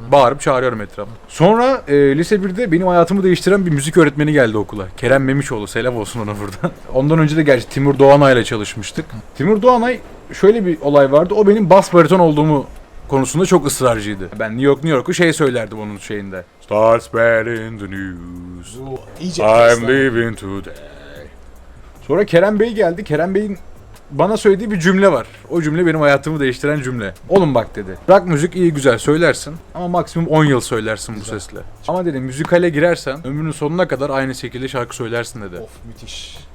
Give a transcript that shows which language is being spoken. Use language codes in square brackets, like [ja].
[tr] Bağırıp çağırıyorum etrafta. Sonra lise 1'de benim hayatımı değiştiren bir müzik öğretmeni geldi okula. Kerem Memişoğlu, selam olsun ona buradan. Ondan önce de gerçi Timur Doğanay'la çalışmıştık. Timur Doğanay, şöyle bir olay vardı. O benim bas bariton olduğumu konusunda çok ısrarcıydı. Ben New York'u şey söylerdim onun şeyinde. [en] Start spreading the news. [tr] İyice [en] I'm leaving today. [tr] Sonra Kerem Bey geldi. Kerem Bey'in bana söylediği bir cümle var. O cümle benim hayatımı değiştiren cümle. Oğlum bak dedi. Rock müzik iyi güzel söylersin ama maksimum 10 yıl söylersin bu sesle. Ama dedi müzikale girersen ömrünün sonuna kadar aynı şekilde şarkı söylersin dedi. Of müthiş.